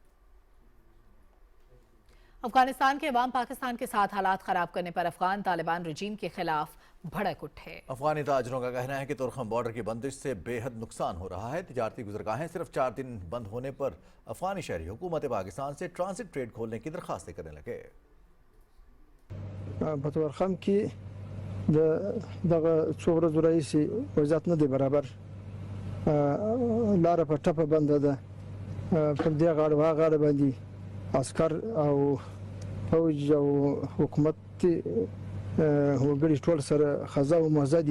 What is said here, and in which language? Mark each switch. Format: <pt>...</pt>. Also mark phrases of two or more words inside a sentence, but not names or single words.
<ur>افغانستان کے عوام پاکستان کے ساتھ حالات خراب کرنے پر افغان طالبان رجیم کے خلاف بھڑک اٹھے. افغانی تاجروں کا کہنا ہے کہ تورخم بارڈر کی بندش سے بے حد نقصان ہو رہا ہے. تجارتی گزرگاہیں صرف 4 دن بند ہونے پر افغانی شہری حکومت پاکستان سے ٹرانزٹ ٹریڈ کھولنے کی درخواستیں کرنے لگے.</ur> <ps>په تورخم کې دغه څو ورځو راهیسې وضعیت نه دی برابر. لاره په ټپه بنده ده. پر دې غاړه و هغه غاړه باندې عسکر او فوج او حکومت وګړي ټول سره خزا او مزه دي.</ps>